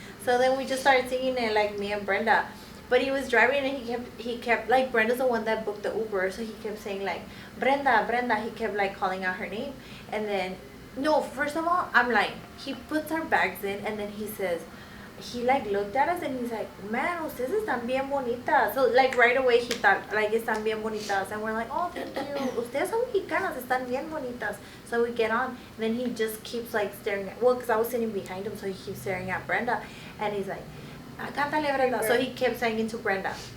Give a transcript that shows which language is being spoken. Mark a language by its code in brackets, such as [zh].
[en] So then we just started singing it, like me and Brenda. But he was driving, and he kept like, Brenda's the one that booked the Uber, so he kept saying like, Brenda. He kept like calling out her name. And then, no, first of all, I'm like, he puts our bags in, and then he says, he like looked at us and he's like, man, [es] ustedes están bien bonitas. [en] So like right away he thought like, [es] están bien bonitas. [en] And we're like, oh, thank you. [es] Ustedes son mexicanas, están bien bonitas. [en] So we get on, and then he just keeps like staring at, because I was sitting behind him, so he keeps staring at Brenda. And he's like, [es] cántale, [en] Brenda. So he kept singing to Brenda.